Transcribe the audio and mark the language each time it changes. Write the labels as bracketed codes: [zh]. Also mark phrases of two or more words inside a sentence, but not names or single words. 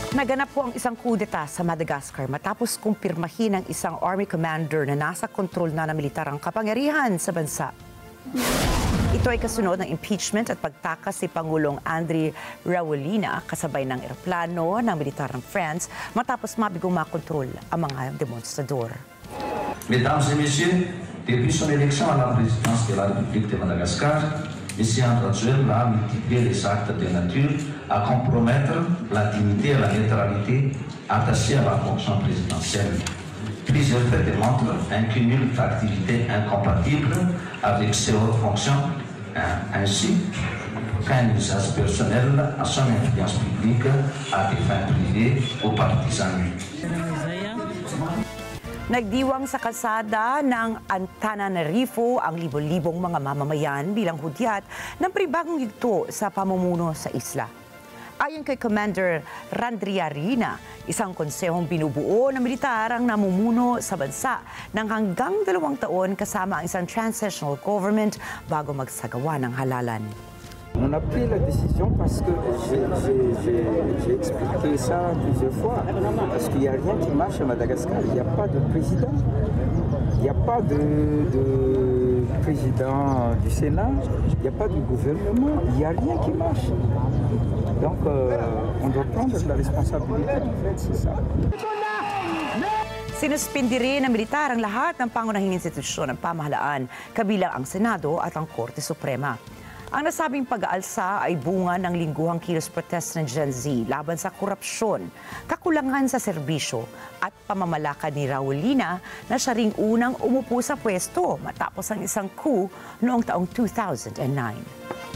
[tl] Naganap po ang isang kudeta sa Madagascar matapos kumpirmahin ng isang [en] army commander [tl] na nasa kontrol na ng militar ang kapangyarihan sa bansa. Ito ay kasunod ng impeachment at pagtakas si Pangulong Andry Rajoelina kasabay ng eroplano ng militar ng France matapos mabigong makontrol ang mga demonstrador. [fr] Mesdames et messieurs, depuis son élection à la présidence de la République de Madagascar, M. Andry a multiplié les actes de nature à compromettre la dignité et la neutralité attachées à la fonction présidentielle. Plusieurs faits démontrent un cumul d'activités incompatibles avec ses hautes fonctions, ainsi qu'un usage personnel à son influence publique à des fins privées ou partisanes. [tl] Nagdiwang sa kalsada ng Antananarivo ang libo-libong mga mamamayan bilang hudyat ng pribagong yugto sa pamumuno sa isla. Ayon kay Commander Randriarina, isang konsehong binubuo ng militar ang namumuno sa bansa ng hanggang 2 taon kasama ang isang [en] transitional government [tl] bago magsagawa ng halalan. [fr] On a pris la décision parce que j'ai expliqué ça plusieurs fois, parce qu'il n'y a rien qui marche à Madagascar. Il n'y a pas de président, il n'y a pas de président du Sénat, il n'y a pas de gouvernement, il n'y a rien qui marche. Donc on doit prendre la responsabilité, en fait, c'est ça. [tl] Sinuspindi rin ng militar ang lahat ng pangunahing institusyon ng pamahalaan, kabilang ang Senado at ang Korte Suprema. Ang nasabing pag-aalsa ay bunga ng lingguhang kilos protest ng Gen Z laban sa korupsyon, kakulangan sa serbisyo at pamamalakad ni Rajoelina na siya ring unang umupo sa pwesto matapos ang isang coup noong taong 2009.